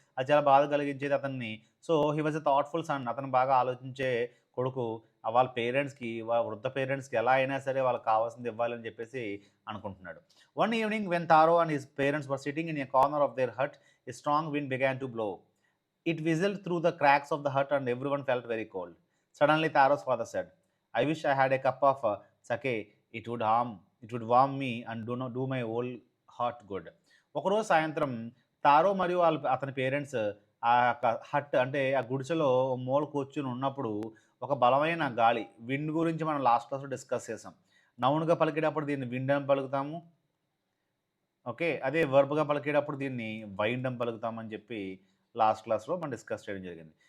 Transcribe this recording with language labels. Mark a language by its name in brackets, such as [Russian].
[Telugu] అది చాలా బాధ కలిగించేది అతన్ని. [English] so he was a thoughtful son, [Telugu] అతను బాగా ఆలోచించే కొడుకు. వాళ్ళ పేరెంట్స్కి, వాళ్ళ వృద్ధ పేరెంట్స్కి ఎలా అయినా సరే వాళ్ళకి కావాల్సింది ఇవ్వాలని చెప్పేసి అనుకుంటున్నాడు. [English] One evening when Taro and his parents were sitting in a corner of their hut, a strong wind began to blow. It whistled through the cracks of the hut and everyone felt very cold. Suddenly Taro's father said, I wish I had a cup of sake. It would warm me and do my whole heart good. [Telugu] ఒకరోజు సాయంత్రం Taro మరియు అతని parents ఆ hot అంటే ఆ గుడిసెలో మూల కూర్చుని ఉన్నప్పుడు ఒక బలమైన గాలి, విండ్ గురించి మనం లాస్ట్ క్లాస్లో డిస్కస్ చేసాం. నౌన్గా పలికేటప్పుడు దీన్ని విండ్ అని పలుకుతాము. ఓకే, అదే వర్బ్గా పలికేటప్పుడు దీన్ని వైండ్ అని పలుకుతామని చెప్పి లాస్ట్ క్లాస్లో మనం డిస్కస్ చేయడం జరిగింది.